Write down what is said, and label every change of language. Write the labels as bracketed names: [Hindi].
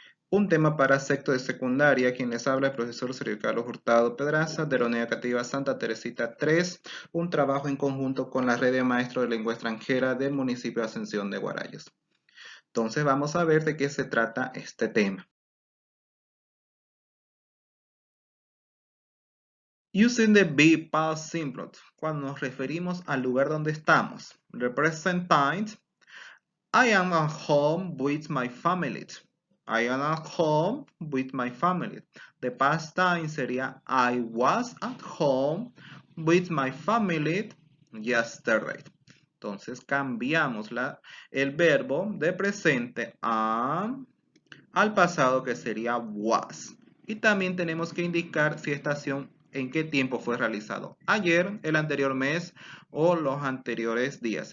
[Spanish] Un tema para sexto de secundaria, quien les habla el profesor Sergio Carlos Hurtado Pedraza de la Unidad Educativa Santa Teresita 3, un trabajo en conjunto con la red de maestros de lengua extranjera del municipio de Ascensión de Guarayas. Entonces vamos a ver de qué se trata este tema. [English] Using the be past simple, [Spanish] cuando nos referimos al lugar donde estamos. [English] Represent time. I am at home with my family. I am at home with my family. The past time sería I was at home with my family yesterday. [Spanish] Entonces cambiamos el verbo de presente al pasado que sería was. Y también tenemos que indicar si esta acción en qué tiempo fue realizado. Ayer, el anterior mes o los anteriores días.